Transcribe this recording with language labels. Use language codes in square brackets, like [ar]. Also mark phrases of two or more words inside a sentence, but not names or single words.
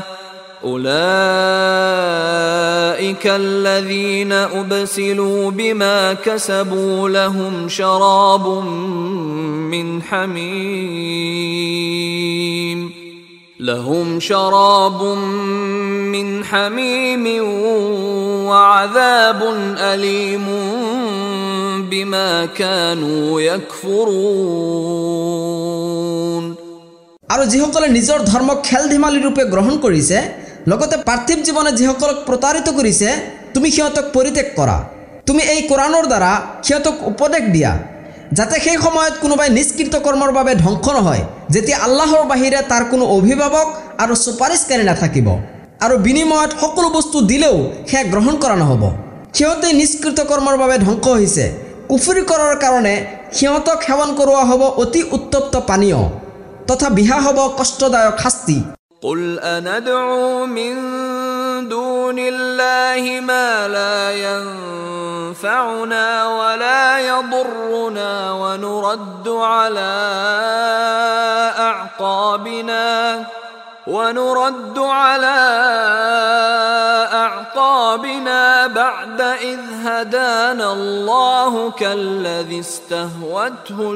[ar] أولئك الذين أبسلوا بما كسبوا لهم شراب من حميم وعذاب أليم بما كانوا يكفرون [as] আৰু যিসকলে নিজৰ ধৰ্মক খেল ধেমালি ৰূপে গ্ৰহণ কৰিছে লগতে পাৰ্থিৱ জীৱনে যিসকলক প্ৰতাৰিত কৰিছে তুমি সিহঁতক পৰিত্যাগ কৰা তুমি এই কোৰানৰ দ্বাৰা সিহঁতক উপদেশ দিয়া যাতে সেই সময়ত কোনোবাই নিষ্কৃত কৰ্মৰ বাবে ধ্বংস নহয় যেতিয়া আল্লাহৰ বাহিৰে তাৰ কোনো অভিভাৱক আৰু সুপাৰিশকাৰী নাথাকিব আৰু বিনিময়ত সকলো বস্তু দিলেও সেয়া গ্ৰহণ কৰা নহ'ব সিহঁতে নিষ্কৃত কৰ্মৰ বাবে ধ্বংস হৈছে কুফৰি কৰাৰ কাৰণে সিহঁতক সেৱন কৰোৱা হ'ব অতি উত্তপ্ত পানীয় তথা বিহা হ'ব কষ্টদায়ক শাস্তি [ar] قل أندعو من دون الله ما لا ينفعنا ولا يضرنا ونرد على أعقابنا بعد إذ هدانا الله كالذي استهوته